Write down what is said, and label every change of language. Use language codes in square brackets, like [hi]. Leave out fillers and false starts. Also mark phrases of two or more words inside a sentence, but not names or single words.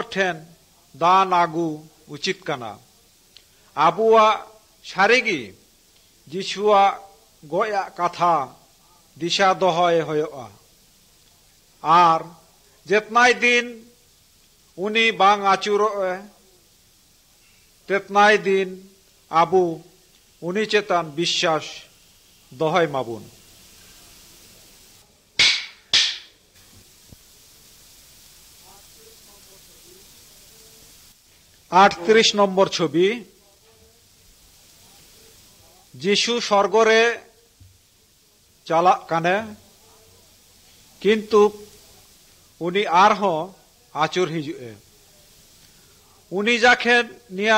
[sat] ᱴᱷᱮᱱ ᱫᱟᱱ ᱟᱹᱜᱩ ᱩᱪᱤᱛ ᱠᱟᱱᱟ ᱟᱵᱚᱣᱟᱜ ᱥᱟᱹᱨᱤᱜᱮ ᱡᱤᱥᱩᱣᱟᱜ ᱜᱚᱡᱟᱜ ᱠᱟᱛᱷᱟ ᱫᱤᱥᱟᱹ ᱫᱚᱦᱚᱭ ᱦᱩᱭᱩᱜᱼᱟ ᱟᱨ ᱡᱮᱛᱱᱟᱭ ᱫᱤᱱ ᱩᱱᱤ ᱵᱟᱝ ᱟᱹᱪᱩᱨᱚᱜᱼᱮ ᱛᱮᱛᱱᱟᱭ ᱫᱤᱱ ᱟᱵᱚ ᱩᱱᱤ ᱪᱮᱛᱟᱱ ᱵᱤᱥᱥᱟᱥ ᱫᱚᱦᱚᱭ ᱢᱟᱵᱚᱱ [bn] আটত্রিশ নম্বর ছবি [sat] যিশু স্বর্গরে চালাক কানে কিন্তু উনি আরহো আচুর হিজুয়ে উনি যাখেন নিয়া